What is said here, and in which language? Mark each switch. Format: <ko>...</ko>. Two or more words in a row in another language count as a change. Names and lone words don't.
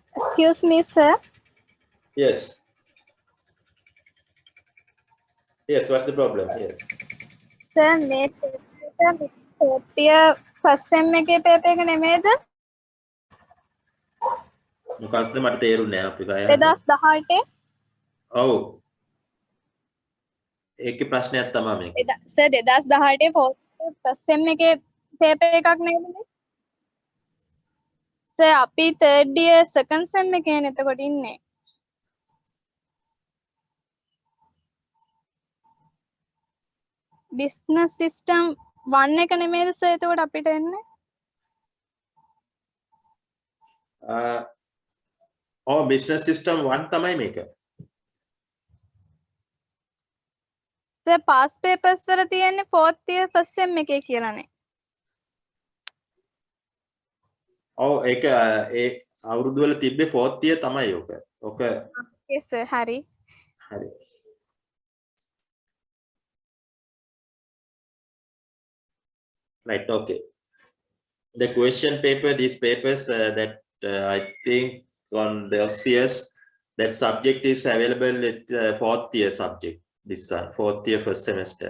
<en>Excuse me, sir. Yes. Yes, what's the problem here? Sir,</en> <si>මේ paper</si> <en>first sem</en> <si>එකේ paper එක නෙමෙයිද? මොකක්ද මට තේරුන්නේ නැහැ අපිට අය. 2018. ඔව්. ඒකේ ප්‍රශ්නයක් තමයි මේක. සර් 2018</si> <en>first sem</en> <si>එකේ paper එකක් නේද මේ? සර් අපි</si> <en>third year second sem</en> <si>එකේනේ එතකොට ඉන්නේ.</si> <en>business system</en> <si>1 එක නෙමෙයිද සර් එතකොට අපිට එන්නේ?</si> <en>business system</en> <si>1 තමයි මේක. සර්</si> <en>past papers</en> <si>වල තියෙන්නේ</si> <en>fourth year first sem</en> <si>එකේ කියලානේ. ඔව් ඒක ඒ අවුරුදු වල තිබ්බේ 4th year තමයි ඔක. ඔක</si> <en>yes sir හරි.</en> <si>හරි.</si> <en>Right, okay. The question paper, these papers that I think on the OCS, that subject is available with 4th year subject, this 4th year first semester.</en>